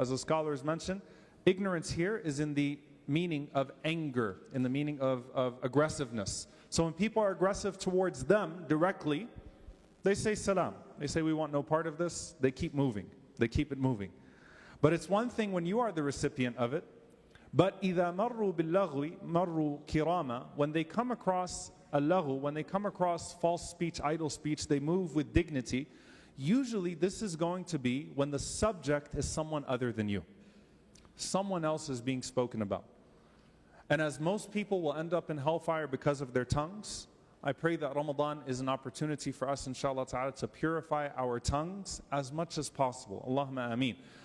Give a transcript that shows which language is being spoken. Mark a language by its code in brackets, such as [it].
[en] As the scholars mentioned, ignorance here is in the meaning of anger, in the meaning of aggressiveness. So when people are aggressive towards them directly, they say salam. They say, we want no part of this. They keep moving. They keep it moving. But it's one thing when you are the recipient of it. [ar] But إِذَا مَرُّوا بِاللَّغْوِ مَرُّوا كِرَامًا. [en] When they come across al-laghu, when they come across false speech, idle speech, they move with dignity. Usually this is going to be when the subject is someone other than you. Someone else is being spoken about. And as most people will end up in hellfire because of their tongues, I pray that Ramadan is an opportunity for us, inshallah ta'ala, to purify our tongues as much as possible. Allahumma ameen.